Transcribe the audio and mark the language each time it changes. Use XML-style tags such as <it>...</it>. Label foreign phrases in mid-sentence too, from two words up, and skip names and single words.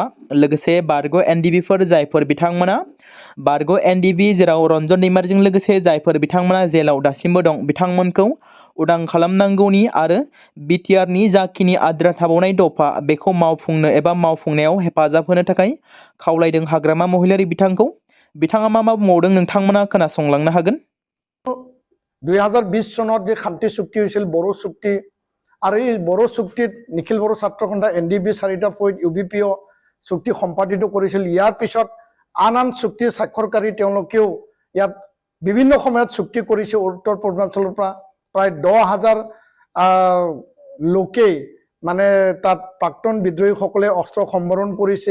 <brx>लोगोसे बारग' एनडिबिफोर जायफोर बिथांमोना बारग' एनडिबि जेराव रन्जन दैमारिजों लोगोसे जायफोर बिथांमोना जेलाव दासिमबो दं बिथांमोनखौ उदां खालामनांगौनि आरो बिटिआरनि जाखिनि आद्रा थाबावनाय दफा बेखौ मावफुंनो एबा मावफुंनायाव हेफाजाब होनो थाखाय खावलायदों हाग्रामा महिलारि बिथांखौ। बिथाङा मा बुंबावदों नोंथांमोना खोनासंलांनो हागोन।</brx> <as>2020 सনত যে শান্তি চুক্তি হৈছিল বড়ো চুক্তি আৰু এই বড়ো চুক্তিত নিখিল বড়ো ছাত্ৰ সন্থা এনডিবি 4টা পইণ্ট ইউবিপিঅ চুক্তি সম্পাদিত কৰিছিল। ইয়াৰ পিছত আন চুক্তি স্বাক্ষৰকাৰী তেওঁলোকেও ইয়াত বিভিন্ন সময়ত চুক্তি কৰিছে। উত্তৰ পূৰ্বাঞ্চলৰ পৰা প্ৰায় 10,000 লোকে মানে তাত প্ৰাক্তন বিদ্ৰোহীসকলে অস্ত্ৰ সম্বৰণ কৰিছে।</as>